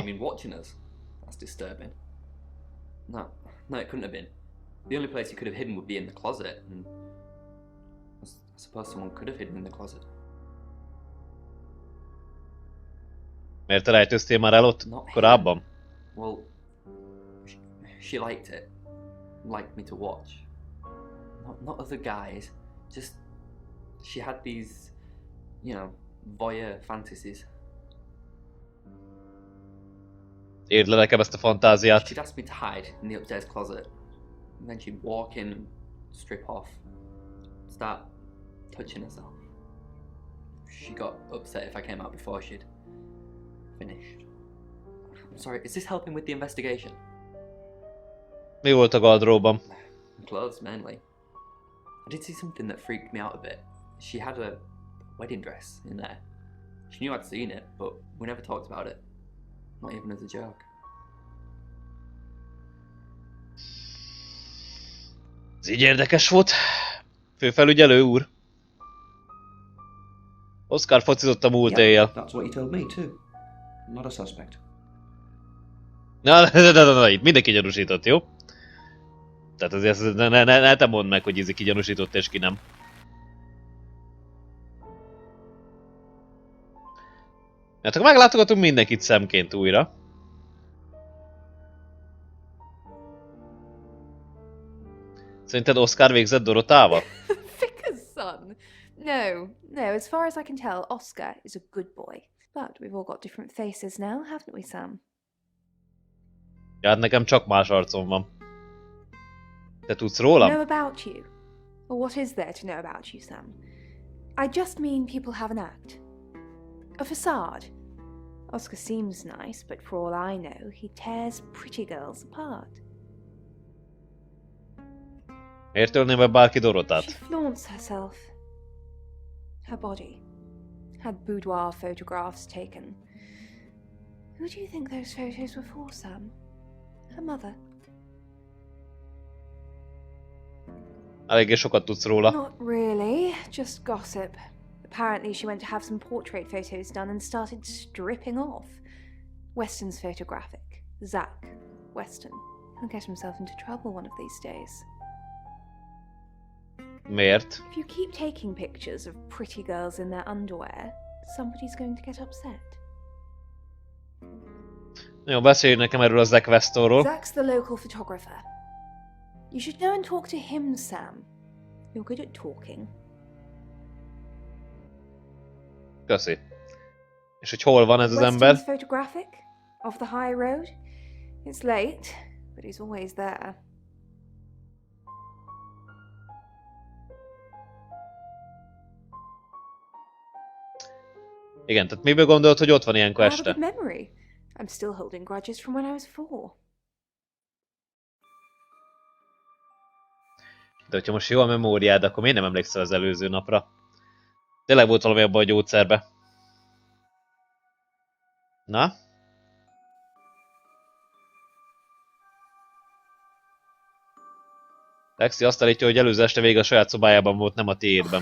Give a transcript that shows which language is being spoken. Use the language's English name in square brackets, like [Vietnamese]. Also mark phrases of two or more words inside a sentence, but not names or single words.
[English] You mean watching us? That's disturbing. No, it couldn't have been. The only place he could have hidden would be in the closet, and I suppose someone could have hidden in the closet. [Hungarian] Miért te rejtőztél már el ott korábban? [English] Well, she liked it. Liked me to watch. Not other guys. Just, she had these, you know, voyeur fantasies. [Hungarian] Érd le nekem ezt a fantáziát. [English] She'd ask me to hide in the upstairs closet. And then she'd walk in and strip off. Start touching herself. She got upset if I came out before she'd finished. I'm sorry, is this helping with the investigation? [Hungarian] Mi volt a gardróban? [English] Clothes, mainly. I did see something that freaked me out a bit. She had a wedding dress in there. She knew I'd seen it, but we never talked about it. Not even as a joke. [Hungarian] Ez így érdekes volt. Főfelügyelő úr. Oscar focizott a múlt éjjel. [English] That's what you told me too. Not a suspect. [Hungarian] Na, itt mindenki gyanúsított, jó? Tehát azért ne te mondd meg, hogy ki gyanúsított és ki nem. Hát akkor meglátogatunk mindenkit szemként újra. Szerinted Oscar végzett Dorotával? [English] Vicar's son. No, as far as I can tell, Oscar is a good boy. But we've all got different faces now, haven't we, Sam? [Hungarian] Ja, hát nekem csak más arcom van. Te tudsz rólam? [English] Know about you? Well, what is there to know about you, Sam? I just mean people have an act. A facade. Oscar seems nice, but for all I know, he tears pretty girls apart. Miért ölném be bárki Dorotát? She flaunts herself. Her body. Had boudoir photographs taken. Who do you think those photos were for, Sam? Her mother? [Hungarian] Eléggé sokat tudsz róla. [English] Not really, just gossip. Apparently she went to have some portrait photos done and started stripping off. Weston's photographic. Zach. Weston. He'll get himself into trouble one of these days. [Hungarian] Miért? [English] If you keep taking pictures of pretty girls in their underwear, somebody's going to get upset. [Hungarian] Jó, beszélj nekem erről a Zach Westonról. [English] Zach's the local photographer. You should go and talk to him, Sam. You're good at talking. [Hungarian] Köszi. És hogy hol van ez az ember? [English] Weston's photographic? Off the high road? It's late, but he's always there. [Hungarian] Igen, tehát miből gondolod, hogy ott van ilyenkor [English] I have a [Hungarian] este? [English] good memory. I'm still holding grudges from when I was 4. [Hungarian] De hogyha most jó a memóriád, akkor miért nem emlékszel az előző napra? Tényleg volt valami abban a gyógyszerbe. Na? Lexi azt állítja, hogy előző este végig a saját szobájában volt, nem a tiédben.